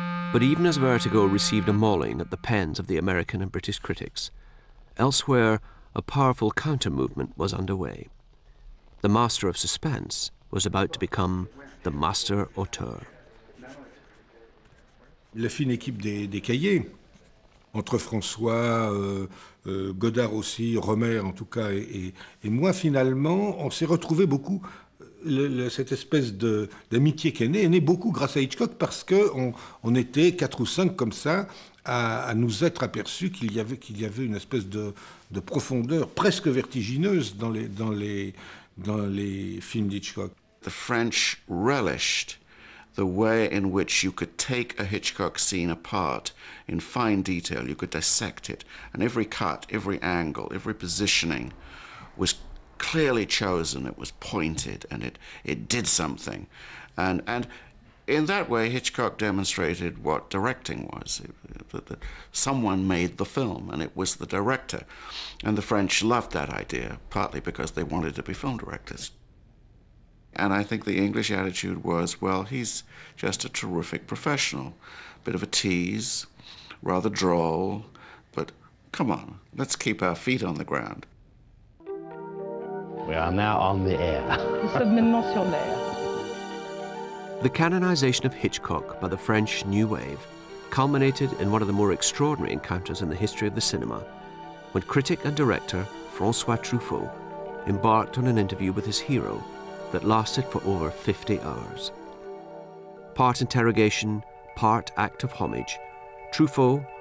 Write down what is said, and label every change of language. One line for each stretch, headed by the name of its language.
English: But even as Vertigo received a mauling at the pens of the American and British critics, elsewhere a powerful counter-movement was underway. The master of suspense was about to become the master auteur.
French: La fine équipe des cahiers, entre François, Godard aussi, Romer en tout cas, et moi finalement, on s'est retrouvé beaucoup, cette espèce d'amitié qui est née beaucoup grâce à Hitchcock parce qu'on était 4 ou 5 comme ça à nous être aperçus qu'il y avait une espèce de profondeur presque vertigineuse dans les films d'Hitchcock.
English: The French relished the way in which you could take a Hitchcock scene apart in fine detail. You could dissect it, and every cut, every angle, every positioning was clearly chosen. It was pointed, and it did something. And in that way, Hitchcock demonstrated what directing was, that someone made the film, and it was the director. And the French loved that idea, partly because they wanted to be film directors. And I think the English attitude was, well, he's just a terrific professional. Bit of a tease, rather droll, but come on, let's keep our feet on the ground. We are now on the air.
French: Nous sommes maintenant sur l'air.
English: The canonization of Hitchcock by the French New Wave culminated in one of the more extraordinary encounters in the history of the cinema, when critic and director François Truffaut embarked on an interview with his hero that lasted for over 50 hours. Part interrogation, part act of homage, Truffaut,